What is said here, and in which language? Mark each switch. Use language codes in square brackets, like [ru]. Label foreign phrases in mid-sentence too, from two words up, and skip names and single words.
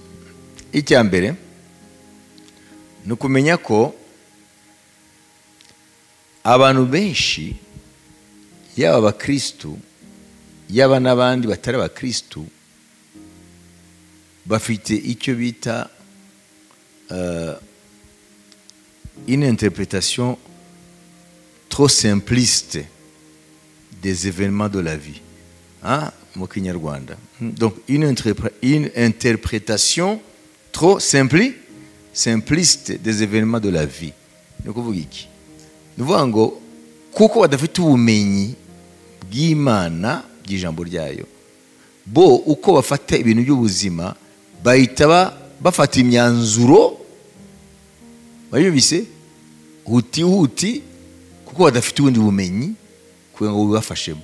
[rw] Icya mbere ni ukumenya ko abantu benshi, yaba abakristu yaba n'abandi batari abakristu, bafite icyo bita [fr] une interprétation trop simpliste des événements de la vie. [rw] Mu Kinyarwanda. [fr] Donc une interprétation trop simpliste des événements de la vie. [rw] Ni ukuvuga iki? Ni ukuvuga ngo kuko badafite ubumenyi bw'Imana, bw'ijambo ryayo, bo uko bafata ibintu by'ubuzima bahita bafata imyanzuro bayumvise huti kuko badafite ubundi bumenyi kugira ngo bibafashemo.